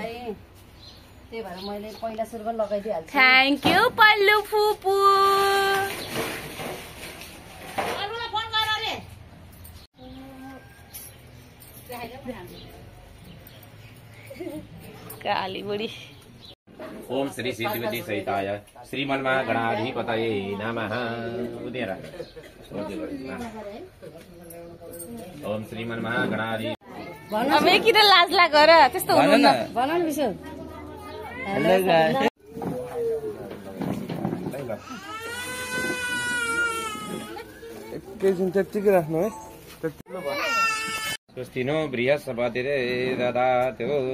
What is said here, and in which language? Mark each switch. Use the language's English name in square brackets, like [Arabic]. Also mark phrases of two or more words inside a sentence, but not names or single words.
[Nepali] त्यही भएर मैले पहिला सुरुमा लगाइदिइहाल्छु। [English] thank you [Nepali] पल्लु फुपू। काली बुढी। [Sanskrit] ओम श्री सिद्धिविधि सहिताय श्रीमन्मा गणाधिपतये नमः। ओम श्रीमन्मा गणाधि [Nepali] अब किन लाज लागेर त्यस्तो हुनु न भन न बिसु। [English] hello guys. [Nepali] एकैछिन त्यतिकै राख्नु है। [Sanskrit] स्वस्तिनो बृहस्पतिरे ददातु।